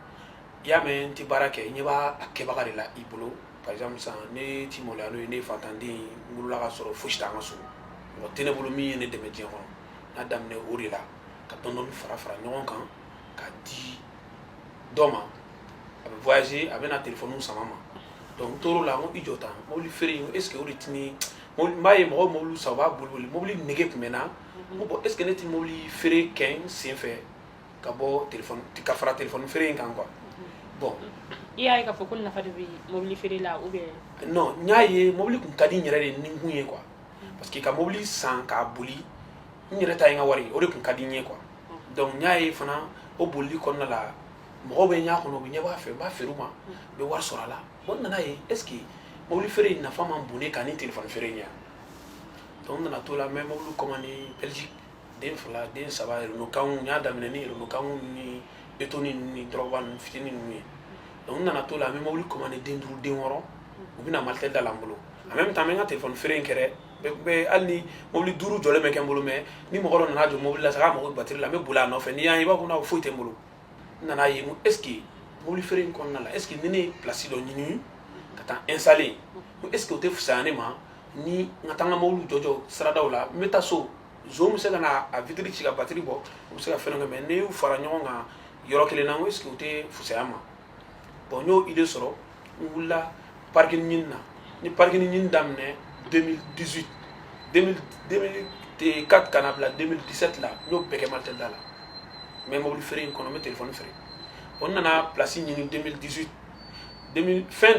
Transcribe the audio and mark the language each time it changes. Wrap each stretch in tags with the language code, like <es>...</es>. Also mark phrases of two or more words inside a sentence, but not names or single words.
<bm>i y'a mɛn n tɛ baara kɛ n ɲɛ b'a kɛbaga de la i bolo</bm> <fr>par exemple</fr> <bm>sisan ne ti maloya n'o ye ne ye fantanden ye n wolola ka sɔrɔ fosi t'an ka so mɔgɔ tɛ ne bolo min ye ne dɛmɛ diɲɛ kɔnɔ n y'a daminɛ o de la ka dɔɔni fara fara ɲɔgɔn kan ka di dɔ ma a bɛ voyager a bɛ na téléphone sama ma donc n tor'o la n ko i jɔ tan mobili feere in</bm> <fr>est ce que</fr> <bm>o de tɛ ne n b'a ye mɔgɔw mobili san u b'a boli mobili nege tun bɛ n na n ko bon</bm> <fr>est ce que</fr> <bm>ne tɛ mobili feere kɛ n sen fɛ ka bɔ téléphone ka fara téléphone feere in kan</bm> <fr>quoi bon.</fr> <bm>I y'a ye k'a fɔ ko nafa de bɛ mobili feere la</bm> <fr>ou bien.</fr> <bm>non n y'a ye mobili kun ka di n yɛrɛ de ni n kun ye</bm> <fr>quoi parce que</fr> <bm>ka mobili san k'a boli n yɛrɛ ta ye n ka wari o de kun ka di n ye</bm> <fr>quoi donc</fr> <bm>n y'a ye fana o bolili kɔnɔna la mɔgɔw bɛ ɲɛ kɔnɔ u bɛ ɲɛ b'a fɛ n b'a feere u ma n bɛ wari sɔrɔ a la bon n nana ye</bm> <fr>est ce que</fr> <bm>mobili feere in nafa man bon ne kan ni téléphone feere in ye donc n nana to la n bɛ mobili commandé Belgique den fila den saba Renault kanw n y'a daminɛ ni Renault kanw ni Etoni ni Drogba ni fitinin ninnu ye donc n nana to la n bɛ mobili commandé den 5 den 6 u bɛna Malitel da la n bolo</bm> <fr>en même temps</fr> <bm>n bɛ n ka téléphone feere in kɛ dɛ hali ni mobili 5 jɔlen bɛ kɛ n bolo mais ni mɔgɔ dɔ nana jɔ mobili la sa k'a mago bɛ batterie la n bɛ boli a nɔfɛ n'i y'a ye i b'a fɔ n'a foyi tɛ n bolo n nana ye n ko</bm> <fr>est ce que</fr> <bm>mobili feere in kɔnɔna la</bm> <fr>est ce que</fr> <bm>ni ne ye place dɔ ɲini ka taa installer n ko</bm> <fr>est ce que</fr> <bm>o tɛ fisaya ne ma ni n ka taa n ka mobili jɔ siradaw la n bɛ taa so zone bɛ se ka na a vitre ci ka batterie bɔ o bɛ se ka fɛn dɔ kɛ mais n'i y'u fara ɲɔgɔn kan yɔrɔ kelen na n ko</bm> <fr>est ce que</fr> <bm>o tɛ fisaya ma bon n y'o idée sɔrɔ n wulila parking ɲini na ni parking ɲini daminɛ 2018 2004 ka na bila 2017 la n y'o bɛɛ kɛ Malitel da la n bɛ mobili feere in kɔnɔ n bɛ téléphone feere bon n nana place ɲini 2018 fin</bm>